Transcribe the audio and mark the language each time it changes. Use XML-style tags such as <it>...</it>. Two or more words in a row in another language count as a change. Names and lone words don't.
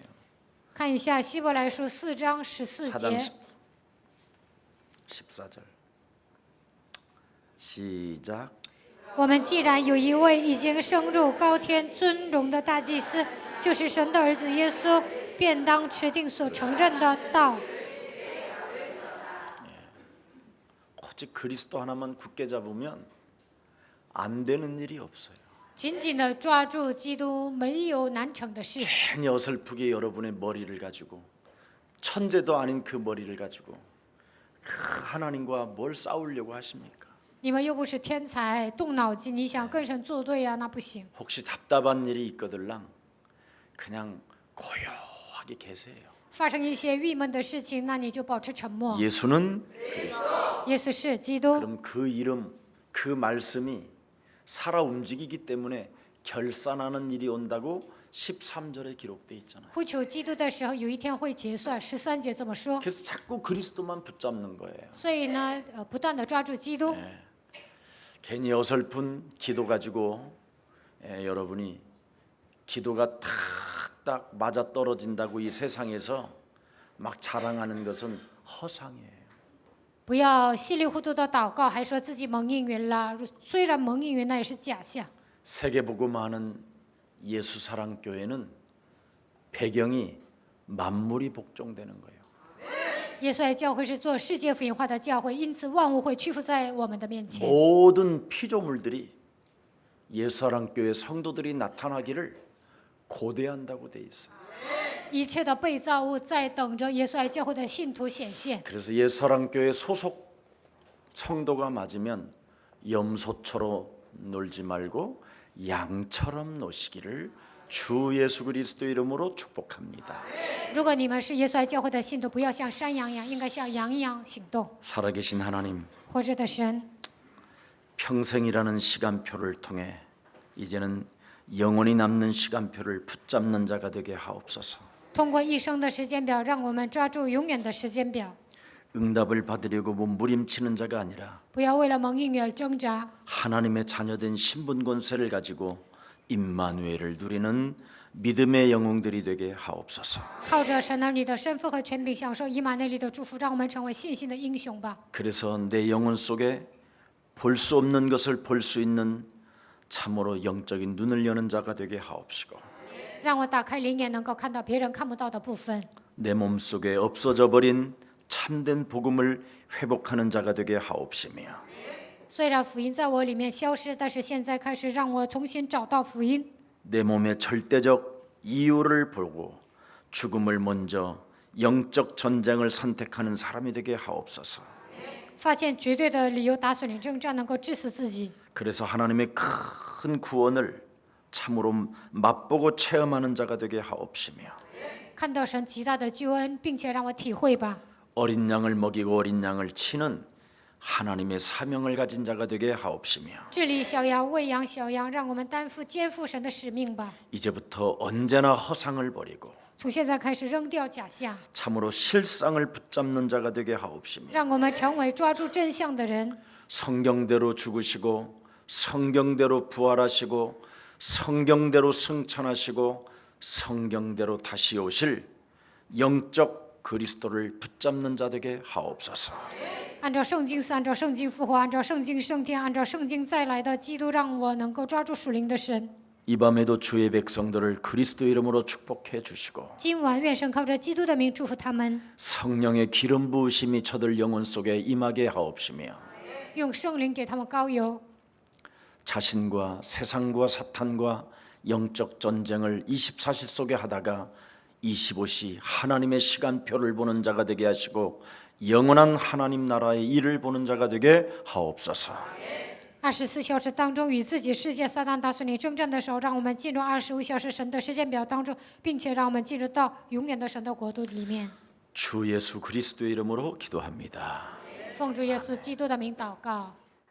<zh>看一下希伯来书4章14</zh> <ko>4장</ko> <zh>节，</zh> <ko>14절 시작.</ko> <zh>我们既然有一位已经升入高天尊荣的大祭司，就是神的儿子耶稣，便当持定所承认的道。</zh> <ko>오직 그리스도 하나만 굳게 잡으면 안 되는 일이 없어요.</ko> <zh>紧紧地抓住基督，没有难成的事。</zh> <ko>괜히 어설프게 여러분의 머리를 가지고 천재도 아닌 그 머리를 가지고 하나님과 뭘 싸우려고 하십니까?</ko> <zh>你们又不是天才，动脑筋，你想跟神作对啊，那不行。</zh> <ko>혹시 답답한 일이 있거들랑 그냥 고요하게 계세요.</ko> <zh>发生一些郁闷的事情，那你就保持沉默。</zh> <ko>예수는 그리스도.</ko> <zh>耶稣是基督，</zh> <ko>그럼 그 이름, 그 말씀이 살아 움직이기 때문에 결산하는 일이 온다고 13절에 기록돼 있잖아요.</ko> <zh>呼求基督的时候，有一天会结算。13节这么说。</zh> <ko>그래서 자꾸 그리스도만 붙잡는 거예요.</ko> <zh>所以呢，不断地抓住基督。</zh> <ko>괜히 어설픈 기도 가지고 여러분이 기도가 탁탁 맞아 떨어진다고 이 세상에서 막 자랑하는 것은 허상이에요.</ko> <zh>不要稀里糊涂的祷告，还说自己蒙应允了。虽然蒙应允，那也是假象。</zh> <ko>세계복음하는 예수사랑교회는 배경이 만물이 복종되는 거예요.</ko> <zh>耶稣爱教会是做世界福音化的教会，因此万物会屈服在我们的面前。</zh> <ko>모든 피조물들이 예수사랑교회 성도들이 나타나기를 고대한다고 돼 있어요.</ko> <zh>一切的被造物在等着耶稣爱教会的信徒显现。</zh> <ko>그래서 예수사랑교회 소속 성도가 맞으면 염소처럼 놀지 말고 양처럼 노시기를 주 예수 그리스도 이름으로 축복합니다.</ko> <zh>如果你们是耶稣爱教会的信徒，不要像山羊一样，应该像羊一样行动。</zh> <ko>살아계신 하나님,</ko> <zh>活着的神，</zh> <ko>평생이라는 시간표를 통해 이제는 영원히 남는 시간표를 붙잡는 자가 되게 하옵소서.</ko> <zh>通过一生的时间表，让我们抓住永远的时间表，</zh> <ko>응답을 받으려고 몸부림치는 자가 아니라</ko> <zh>不要为了蒙应允而挣扎，</zh> <ko>하나님의 자녀된 신분 권세를 가지고 임마누엘을 누리는 믿음의 영웅들이 되게 하옵소서.</ko> <zh>靠着神儿女的身份和权柄，享受以马内利的祝福，让我们成为信心的英雄吧。</zh> <ko>그래서 내 영혼 속에 볼 수 없는 것을 볼 수 있는 참으로 영적인 눈을 여는 자가 되게 하옵시고</ko> <zh>让我打开灵眼，能够看到别人看不到的部分。</zh> <ko>내 몸속에 없어져 버린 참된 복음을 회복하는 자가 되게 하옵시며</ko> <zh>虽然福音在我里面消失，但是现在开始让我重新找到福音。</zh> <ko>내 몸의 절대적 이유를 보고 죽음을 먼저 영적 전쟁을 선택하는 사람이 되게 하옵소서.</ko> <zh>发现绝对的理由打损你征战，能够致死自己。</zh> <ko>그래서 하나님의 큰 구원을 참으로 맛보고 체험하는 자가 되게 하옵시며</ko> <zh>看到神极大的救恩，并且让我体会吧。</zh> <ko>어린 양을 먹이고 어린 양을 치는 하나님의 사명을 가진 자가 되게 하옵시며</ko> <zh>治理小羊，喂养小羊，让我们肩负神的使命吧。</zh> <ko>이제부터 언제나 허상을 버리고</ko> <zh>从现在开始扔掉假象，</zh> <ko>참으로 실상을 붙잡는 자가 되게 하옵시며</ko> <zh>让我们成为抓住真相的人。</zh> <ko>성경대로 죽으시고 성경대로 부활하시고 성경대로 승천하시고 성경대로 다시 오실 영적 그리스도를 붙잡는 자 되게 하옵소서.</ko> <zh>按照圣经死，按照圣经复活，按照圣经升天，按照圣经再来的基督，让我能够抓住属灵的神。</zh> <ko>이 밤에도 주의 백성들을 그리스도 이름으로 축복해 주시고</ko> <zh>今晚愿神靠着基督的名祝福他们，</zh> <ko>성령의 기름 부으심이 저들 영혼 속에 임하게 하옵시며</ko> <zh>用圣灵给他们膏油，</zh> <ko>자신과 세상과 사탄과 영적 전쟁을 24시 속에 하다가 25시 하나님의 시간표를 보는 자가 되게 하시고 영원한 하나님 나라의 일을 보는 자가 되게 하옵소서.</ko> <zh>24 小时当中与自己世界撒旦打损你征战的时候，让我们进入25小时神的时间表当中，并且让我们进入到永远的神的国度里面。</zh> <ko>주 예수 그리스도의 이름으로 기도합니다.</ko> <zh>奉主耶稣基督的名祷告。</zh>